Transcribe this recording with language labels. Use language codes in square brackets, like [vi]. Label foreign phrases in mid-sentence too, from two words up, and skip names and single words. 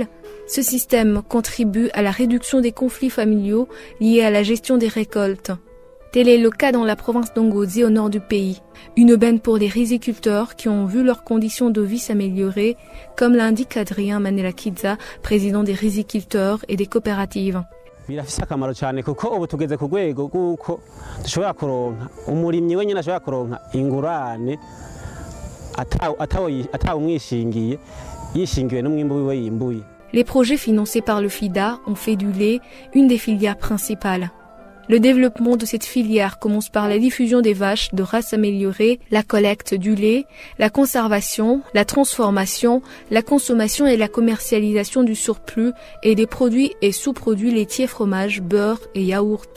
[fr] Ce système contribue à la réduction des conflits familiaux liés à la gestion des récoltes. Tel est le cas dans la province d'Ongozi au nord du pays. Une aubaine pour les riziculteurs qui ont vu leurs conditions de vie s'améliorer, comme l'indique Adrien Manelakidza, président des riziculteurs et des coopératives. [rn] birafise akamaro cyane kuko ubu tugeze ku rwego rw'uko dushobora kuronka umurimyi wenyine ashobora kuronka ingurane atawumwishingiye yishingiwe n'umwimbu wiwe yimbuye. [fr] Les projets financés par le FIDA ont fait du lait une des filières principales. Le développement de cette filière commence par la diffusion des vaches de race améliorée, la collecte du lait, la conservation, la transformation, la consommation et la commercialisation du surplus et des produits et sous-produits laitiers, fromage, beurre et yaourt.